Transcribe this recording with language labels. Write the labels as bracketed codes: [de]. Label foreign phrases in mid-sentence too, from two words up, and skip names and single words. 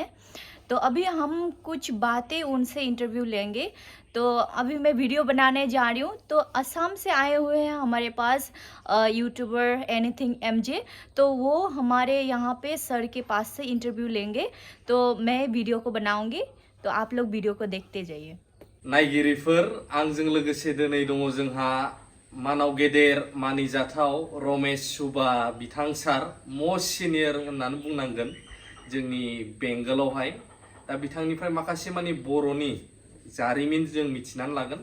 [hi] तो अभी हम कुछ बातें उनसे इंटरव्यू लेंगे। तो अभी मैं वीडियो बनाने जा रही हूँ। तो असम से आए हुए हैं हमारे पास यूट्यूबर एनीथिंग एमजे, तो वो हमारे यहाँ पे सर के पास से इंटरव्यू लेंगे। तो मैं वीडियो को बनाऊँगी, तो आप लोग वीडियो को देखते जाइए। [brx] नायगिरिफोर आंजों लोगोसे दिनै दङ जोंहा मानाव गेदेर मानिजाथाव रमेश सुबा बिथां सार मस्ट सिनियर होननानै बुंनांगोन जोंनि बेंगलावहाय। दा बिथांनिफ्राय माखासे मानि बर'नि जारिमिन जों मिथिनानै लागोन।